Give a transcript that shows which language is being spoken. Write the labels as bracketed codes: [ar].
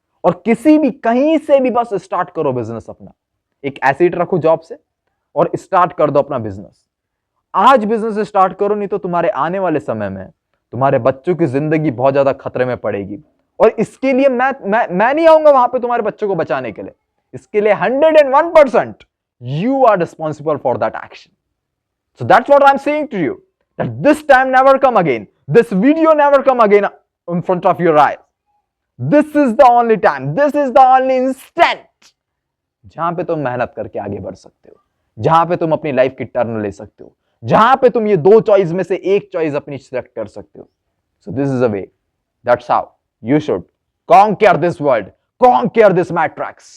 [hi] और किसी भी कहीं से भी बस स्टार्ट करो बिजनेस अपना, एक एसिड रखो जॉब से और स्टार्ट कर दो अपना बिजनेस। आज बिजनेस स्टार्ट करो, नहीं तो तुम्हारे आने वाले समय में तुम्हारे बच्चों की जिंदगी बहुत ज्यादा खतरे में पड़ेगी। और इसके लिए मैं नहीं आऊंगा वहां पे तुम्हारे बच्चों को बचाने के लिए। इसके लिए [en] 101% you are responsible for that action. So that's what I'm saying to you, that this time never come again. This video never come again in front of your eyes. This is the only time, this is the only instant [hi] जहां पे तुम मेहनत करके आगे बढ़ सकते हो, जहां पे तुम अपनी लाइफ की टर्न ले सकते हो, जहां पे तुम ये दो चॉइस में से एक चॉइस अपनी सिलेक्ट कर सकते हो। [en] So this is the way. That's how you should conquer this world, conquer this matrix.